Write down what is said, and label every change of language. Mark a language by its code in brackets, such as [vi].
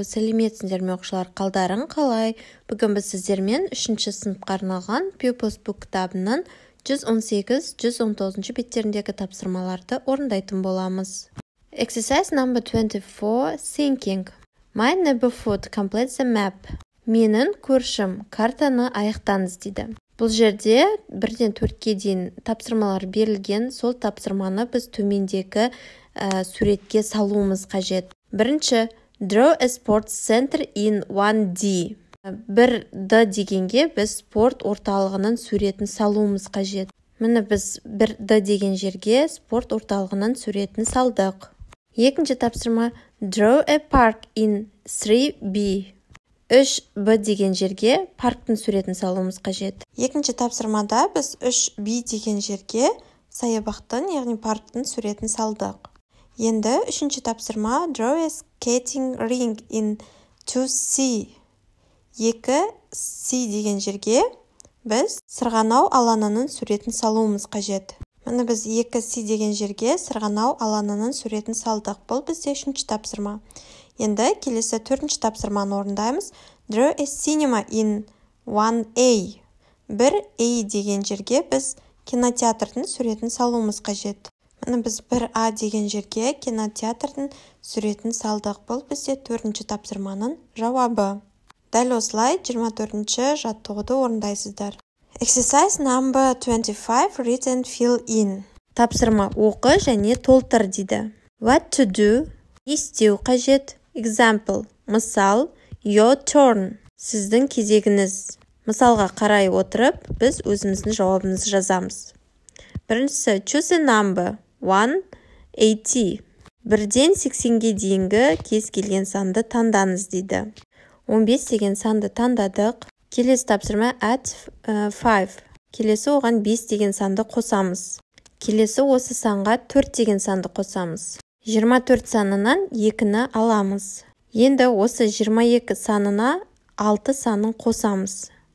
[kk] Сәлеметсіңдер ме оқушылар, қалдарың қалай? Бүгін біз сіздермен 3-ші сыныпқа арналған Pupils Book кітабының 118-119 беттеріндегі тапсырмаларды орындайтын боламыз. [en] Exercise number 24, thinking. My neighborhood completes the map. [kk] Менің көршім картаны аяқтаңыз дейді. Бұл жерде 1-ден 4-ке дейін тапсырмалар берілген, сол тапсырманы біз төмендегі суретке салуымыз қажет. Бірінші, [en] draw a sports center in 1D. [kk] 1D дегенге біз спорт орталығының суретін салуымыз қажет. Міне біз 1D деген жерге спорт орталығының суретін салдық. Екінші тапсырма, [en] draw a park in 3B. [kk] 3B деген жерге парктың суретін салуымыз қажет. Екінші тапсырмада біз 3B деген жерге саябақтың, яғни парктың суретін салдық. Енді үшінші тапсырма, [en] draw a skating ring in 2C. [kk] 2C деген жерге біз сырғанау алаңының суретін салуымыз қажет. Міне біз 2C деген жерге сырғанау алаңының суретін салдық. Бұл бізде үшінші тапсырма. Енді келесі 4-ші тапсырманы орындаймыз. [en] Draw a cinema in 1A. [kk] 1A деген жерге біз кинотеатрдың суретін салуымыз қажет. Міне біз 1A деген жерге кинотеатрдың суретін салдық. Бұл бізде 4-ші тапсырманың жауабы. Дәл осылай 24-ші жаттығуды орындайсыздар. [en] Exercise number 25, read and fill in. [kk] Тапсырма оқы және толтыр дейді. [en] What to do? [kk] Не істеу қажет? [en] Example, [kk] мысал, [en] your turn, [kk] сіздің кезегіңіз. Мысалға қарай отырып, біз өзіміздің жауабымызды жазамыз. Біріншісі, [en] choose a number, 180. [kk] 1-ден 80-ге дейінгі кез келген санды таңдаңыз дейді. 15 деген санды таңдадық. Келесі тапсырма [en] add 5. [kk] Келесі оған 5 деген санды қосамыз. Келесі осы санға 4 деген санды қосамыз. 24 санынан 2-ні аламыз. Енді осы 22 санына 6 санын қосамыз.